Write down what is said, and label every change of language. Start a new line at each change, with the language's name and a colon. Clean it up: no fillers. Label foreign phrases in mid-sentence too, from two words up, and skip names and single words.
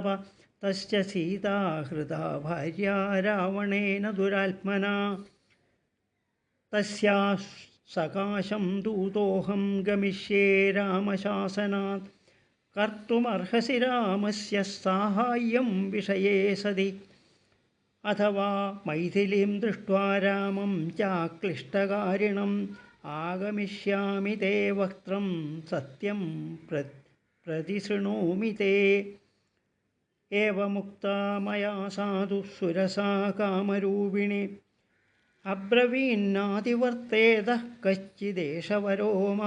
Sanskrit: തസ്യ സീതാ ഹൃതാ ഭാര്യ രാവണേന ദുരാത്മനാ. തസ്യാഃ സകാശം ദൂതോഹം ഗമിഷ്യേ രാമശാസനാത്. കർത്തുമർഹസി രാമസ്യ സാഹായ്യം വിഷയേ സതി. अथवा मैथिलीं दृष्ट्वा रामं चाक्लिष्टकारिणम् आगमिष्यामि ते वक्त्रं सत्यं प्रतिशृणोमि ते। एवमुक्ता मया साधु सुरसा कामरूपिणी अब्रवीन्नातिवर्तेतः कश्चिदेशवरो मम।